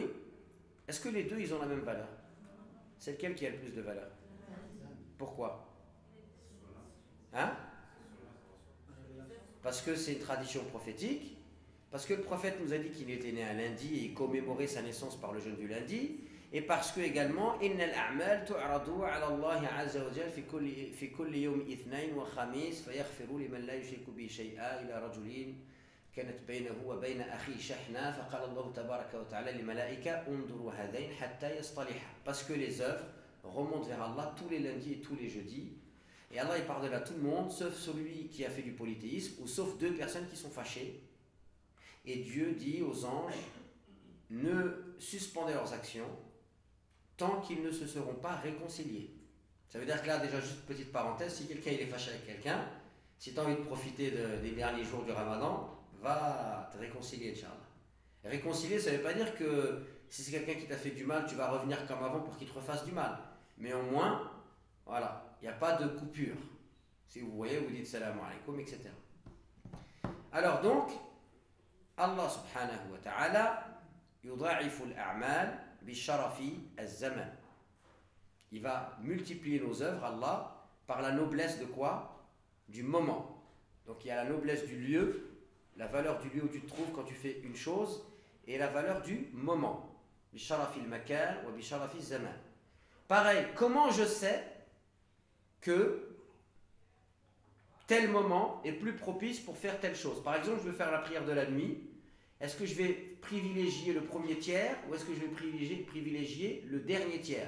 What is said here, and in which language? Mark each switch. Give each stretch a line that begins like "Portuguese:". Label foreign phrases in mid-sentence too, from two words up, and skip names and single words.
French: Est-ce que les deux, ils ont la même valeur? C'est lequel qui a le plus de valeur? Pourquoi? Hein? Parce que c'est une tradition prophétique, parce que le prophète nous a dit qu'il était né un lundi et il commémorait sa naissance par le jeûne du lundi, et parce que également
Arabic: إن الأعمال تعرض على الله عز وجل في كل يوم اثنين وخميس فيغفر لمن لا يشرك بشيء إلا رجل كانت بينه وبين أخيه شحنة فقال الله تبارك وتعالى للملائكة انظروا هذين حتى يصطلحا.
French: Parce que les œuvres remontent vers Allah tous les lundis et tous les jeudis Et Allah il pardonne à tout le monde, sauf celui qui a fait du polythéisme, ou sauf 2 personnes qui sont fâchées. Et Dieu dit aux anges, ne suspendez leurs actions tant qu'ils ne se seront pas réconciliés. Ça veut dire que là, déjà, juste petite parenthèse, si quelqu'un il est fâché avec quelqu'un, si tu as envie de profiter des derniers jours du Ramadan, va te réconcilier, Inch'Allah. Réconcilier, ça ne veut pas dire que si c'est quelqu'un qui t'a fait du mal, tu vas revenir comme avant pour qu'il te refasse du mal. Mais au moins, voilà, il n'y a pas de coupure. Si vous voyez, vous dites
Arabic: سلام عليكم,
French: etc. Alors donc,
Arabic: الله سبحانه وتعالى يضاعف الأعمال بشرف الزمان.
French: Il va multiplier nos œuvres, Allah, par la noblesse de quoi? Du moment. Donc il y a la noblesse du lieu, la valeur du lieu où tu te trouves quand tu fais une chose, et la valeur du moment.
Arabic: بشرف المكان وبشرف الزمان.
French: Pareil, comment je sais que tel moment est plus propice pour faire telle chose? Par exemple, je veux faire la prière de la nuit. Est-ce que je vais privilégier le premier tiers ou est-ce que je vais privilégier le dernier tiers?